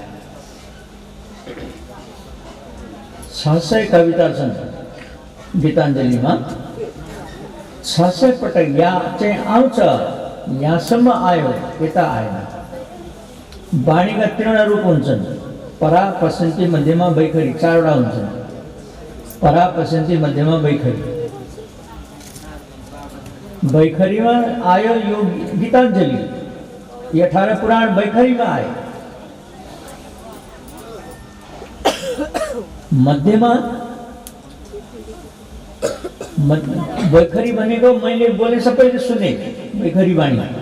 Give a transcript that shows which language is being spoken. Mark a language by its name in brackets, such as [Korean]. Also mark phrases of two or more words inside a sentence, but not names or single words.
[Nepali] 600 कविता छन् गीताञ्जलीमा, 600 पटक यहाँ चाहिँ आउँछ, यहाँसम्म आयो, यता आएन। वाणीका 3 रूप हुन्छन्, परा, पश्यन्ती, मध्यमा, वैखरी, 4वटा हुन्छन्। परा, पश्यन्ती, मध्यमा, वैखरी। वैखरीमा आयो यो गीताञ्जली, ये 18 पुराण वैखरीमा आए। मध्यमा वैखरी भनेको मैले बोले सबैले सुने, वैखरी वाणी।